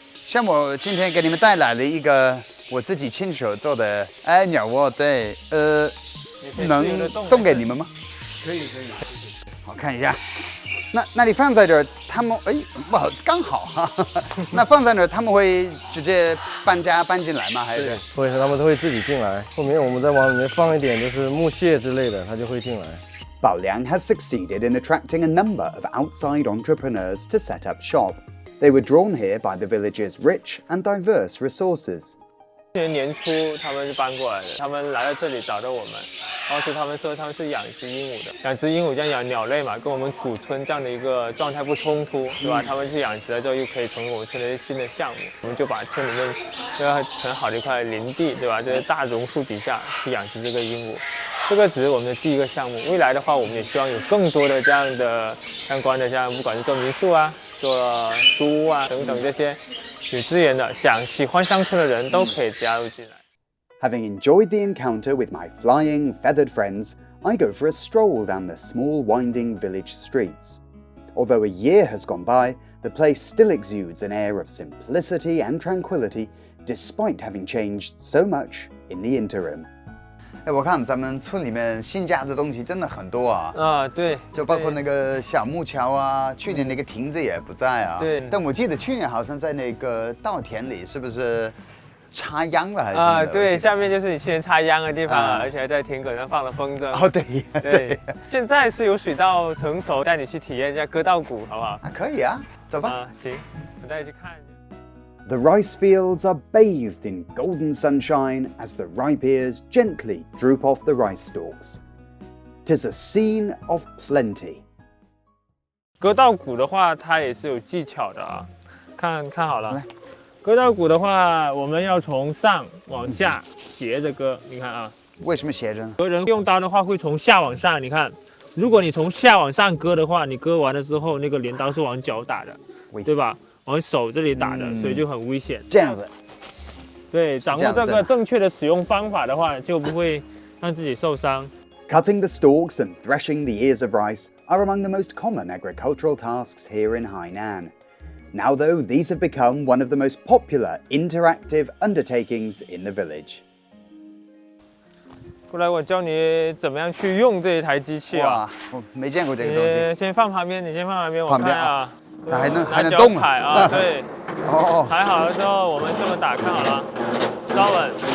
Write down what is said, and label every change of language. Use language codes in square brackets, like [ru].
[zh] 像我今天给你们带来了一个我自己亲手做的鸟窝，对，能送给你们吗？可以。我看一下。那你放在这儿，他们不好，刚好哈。那放在那儿，他们会直接搬进来吗？还是？会，他们都会自己进来。后面我们再往里面放一点，就是木屑之类的，它就会进来。 [en] Baoliang has succeeded in attracting a number of outside entrepreneurs to set up shop. They were drawn here by the village's rich and diverse resources. [zh] 去年年初他们就搬过来的，他们来到这里找到我们，然后是他们说他们是养殖鹦鹉的，养殖鹦鹉这样养鸟类嘛，跟我们古村这样的一个状态不冲突，对吧？他们去养殖了之后，又可以成为我们村的一个新的项目，我们就把村里面这个很好的一块林地，对吧？这些大榕树底下去养殖这个鹦鹉，这个只是我们的第一个项目。未来的话，我们也希望有更多的这样的相关的，像不管是做民宿啊、做书屋啊等等这些。有资源的，喜欢乡村的人都可以加入进来。 [en] Having enjoyed the encounter with my flying, feathered friends, I go for a stroll down the small, winding village streets. Although a year has gone by, the place still exudes an air of simplicity and tranquility, despite having changed so much in the interim. [zh] 哎，我看咱们村里面新加的东西真的很多啊！对，就包括那个小木桥啊，去年那个亭子也不在啊。对。但我记得去年好像在那个稻田里，是不是插秧了还是？对，下面就是你去年插秧的地方而且还在田埂上放了风筝。哦，对。现在是有水稻成熟，带你去体验一下割稻谷，好不好？可以啊，走吧。行，我带你去看。 [en] The rice fields are bathed in golden sunshine as the ripe ears gently droop off the rice stalks. 'Tis a scene of plenty. [zh] 割稻谷的话，它也是有技巧的啊。看好了，割稻谷的话，我们要从上往下斜着割。你看啊，为什么斜着呢？割人用刀的话，会从下往上。你看，如果你从下往上割的话，你割完了之后，那个镰刀是往脚打的，对吧？往手这里打的，所以就很危险。这样子，对，掌握这个正确的使用方法的话，就不会让自己受伤。 [en] Cutting the stalks and threshing the ears of rice are among the most common agricultural tasks here in Hainan. Now, though, these have become one of the most popular interactive undertakings in the village. [zh] 过来，我教你怎么样去用这一台机器啊！哇，我没见过这个东西。你先放旁边，你先放旁边，我旁边看啊。它还能拿脚动踩啊，对。哦。踩好了之后，我们这么打，看好了，稍稳。